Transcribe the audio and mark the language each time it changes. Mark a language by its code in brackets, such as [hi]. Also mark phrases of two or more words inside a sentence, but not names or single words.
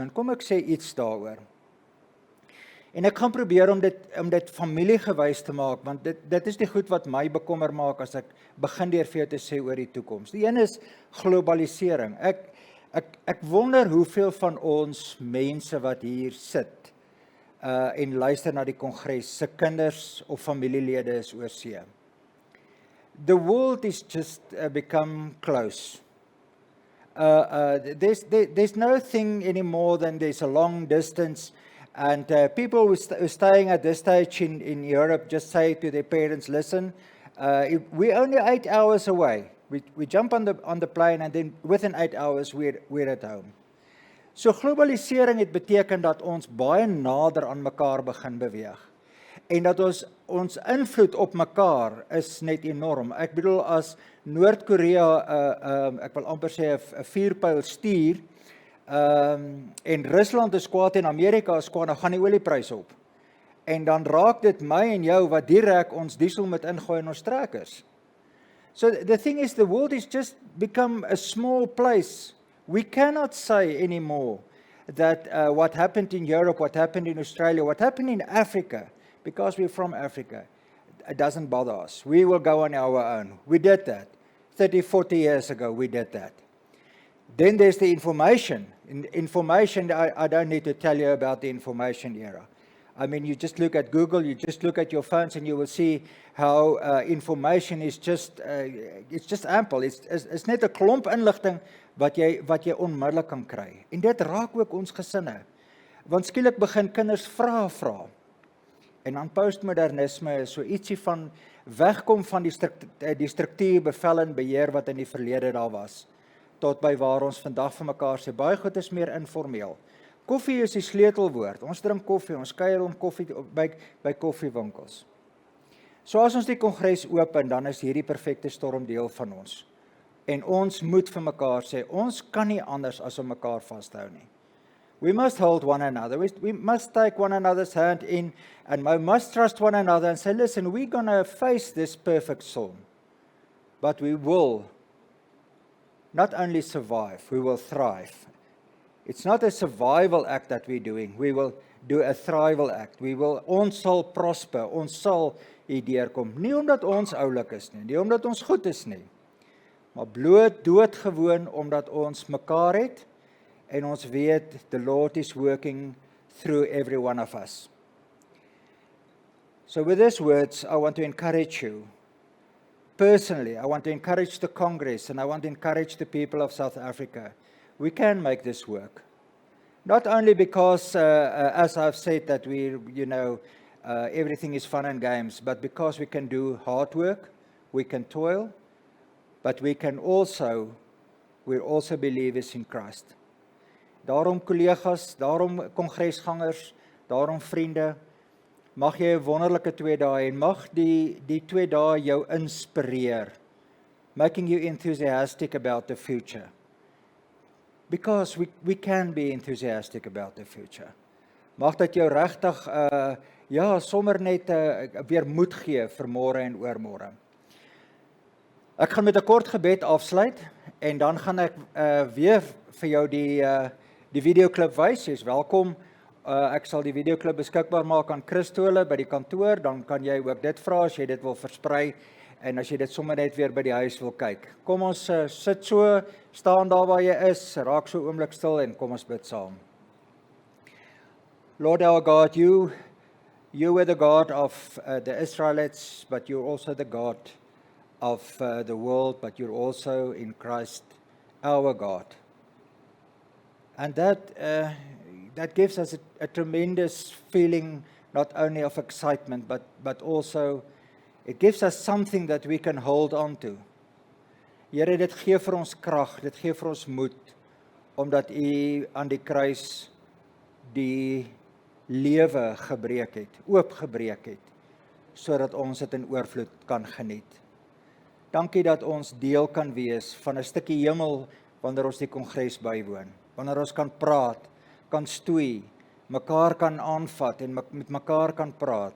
[af] En kom ek sê iets daaroor. En ek gaan probeer om dit familiegewys te maak, want dit is die goed wat my bekommer maak as ek begin deur vir jou te sê oor die toekoms. Die een is globalisering. Ek wonder hoeveel van ons mense wat hier sit en luister na die kongres, se kinders of familielede is oor see. [en] The world is just become close. There's no thing anymore than there's a long distance, and people who are staying at this stage in Europe just say to their parents, listen, we're only 8 hours away. We jump on the plane, and then within 8 hours we're at home. [af] So globalisering het beteken dat ons baie nader aan mekaar begin beweeg. En dat ons invloed op mekaar is net enorm. Ek bedoel, as Noord-Korea, ek wil amper sê 'n vuurpyl stuur, en Rusland is kwaad en Amerika is kwaad, dan gaan die oliepryse op. En dan raak dit my en jou wat direk ons diesel moet ingooi in ons trekkers. [en] So the thing is, the world is just become a small place. We cannot say anymore that what happened in Europe, what happened in Australia, what happened in Africa, because we're from Africa, it doesn't bother us. We will go on our own. We did that. 30, 40 years ago, we did that. Then there's the information. Information, I don't need to tell you about the information era. I mean, you just look at Google, you just look at your phones, and you will see how information is just, it's just ample. [af] It's net 'n klomp inligting wat jy onmiddellik kan kry. En dit raak ook ons gesinne. Want skielik begin kinders vra. En dan postmodernisme is so ietsie van wegkom van die struktuur, bevel en beheer wat in die verlede daar was, tot by waar ons vandag vir mekaar sê, baie goed is meer informeel. Koffie is die sleutelwoord. Ons drink koffie, ons kuier om koffie by koffiewinkels. So as ons die kongres open, dan is hierdie perfekte storm deel van ons. En ons moet vir mekaar sê, ons kan nie anders as om mekaar vashou nie. [en] We must hold one another. We must take one another's hand in, and we must trust one another and say, listen, we're going to face this perfect storm. But we will not only survive, we will thrive. It's not a survival act that we're doing. We will do a thrival act. [af] Ons sal prosper, ons sal hier deurkom. Nie omdat ons oulik is nie omdat ons goed is nie, maar bloot doodgewoon omdat ons mekaar het, en ons weet, [en] the Lord is working through every one of us. So with these words, I want to encourage you personally, I want to encourage the Congress and I want to encourage the people of South Africa. We can make this work. Not only because, as I've said, that everything is fun and games, but because we can do hard work, we can toil, but we also believers in Christ. [af] Daarom collegas, daarom kongresgangers, daarom vriende, mag jy 'n wonderlike 2 dae en mag die 2 dae jou inspireer, [en] making you enthusiastic about the future. Because we can be enthusiastic about the future. [af] Mag dat jou regtig sommer net weer moed gee vir môre en oormôre. Ek gaan met 'n kort gebed afsluit en dan gaan ek weer vir jou die videoklip wys. Jy's welkom. Ek sal die videoklip beskikbaar maak aan Christole by die kantoor, dan kan jy ook dit vra as jy dit wil versprei en as jy dit sommer net weer by die huis wil kyk. Kom ons sit so, staan daar waar jy is, raak so oomblik stil en kom ons bid saam. [en] Lord our God, you were the God of the Israelites, but you're also the God of the world, but you're also in Christ our God. And that gives us a tremendous feeling, not only of excitement, but also it gives us something that we can hold on to. [af] Here, dit gee vir ons krag, dit gee vir ons moed, omdat U aan die kruis die lewe gebreek het, oopgebreek het, sodat ons dit in oorvloed kan geniet. Dankie dat ons deel kan wees van 'n stukkie hemel wanneer ons die kongres bywoon, wanneer ons kan praat, kan stoei, mekaar kan aanvat en met mekaar kan praat.